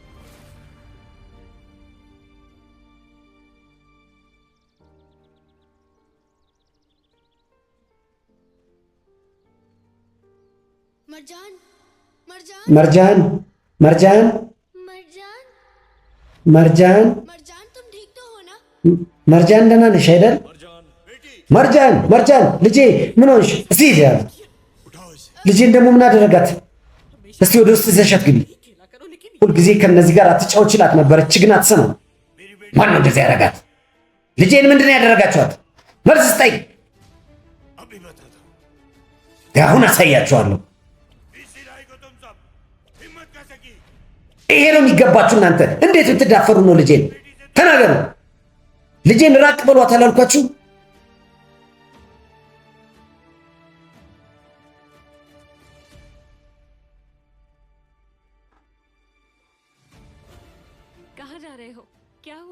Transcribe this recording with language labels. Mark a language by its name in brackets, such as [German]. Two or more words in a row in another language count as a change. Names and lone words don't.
[Hindi] मरजान मरजान [Amharic] መርጃን መርጃን [Hindi] मरजान [Amharic] መርጃን [Hindi] मरजान तुम ठीक तो हो ना? [Amharic] መርጃን ደህና ነሽ አይደል? [Hindi] मरजान [Amharic] መርጃን መርጃን፣ ልጄ ምን ሆንሽ? እስቲ ሂጂ ያለ ልጄን ደግሞ ምን አደረጋት? እስቲ ወደ ውስጥ ይዘሻት ግቢ። ሁልጊዜ ከነዚህ ጋር አትጫወች ይላት ነበረች፣ ግን አትሰማም። ማን ነው እንደዚህ ያደረጋት? ልጄን ምንድን ነው ያደረጋችኋት? መልስ ስጠኝ። አሁን አሳያችኋለሁ። ይሄ ነው የሚገባችሁ እናንተ። እንዴት ብትዳፈሩ ነው ልጄን? ተናገሩ። ልጄን ራቅ በሏት አላልኳችሁ? [Hindi] कहाँ जा रहे हो? क्या हुआ?